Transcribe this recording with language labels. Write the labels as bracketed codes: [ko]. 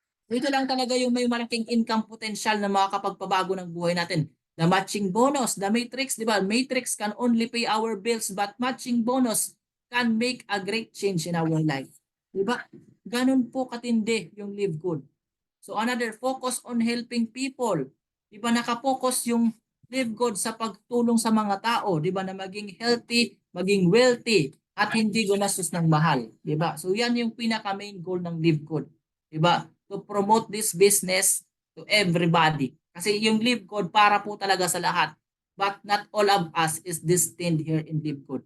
[tl] Ito lang talaga yung may malaking income potential na makakapagpabago ng buhay natin. [en] The matching bonus, the matrix, di ba? Matrix can only pay our bills but matching bonus can make a great change in our life. [tl] Di ba? Ganun po katindi yung Live Good. [en] So another, focus on helping people. [tl] Di ba nakapokus yung Live Good sa pagtulong sa mga tao, di ba, na maging healthy, maging wealthy, at hindi gumastos ng mahal, di ba? So yan yung pinaka main goal ng Live Good, di ba? [en] To promote this business to everybody. [tl] Kasi yung Live Good para po talaga sa lahat. [en] But not all of us is destined here in Live Good.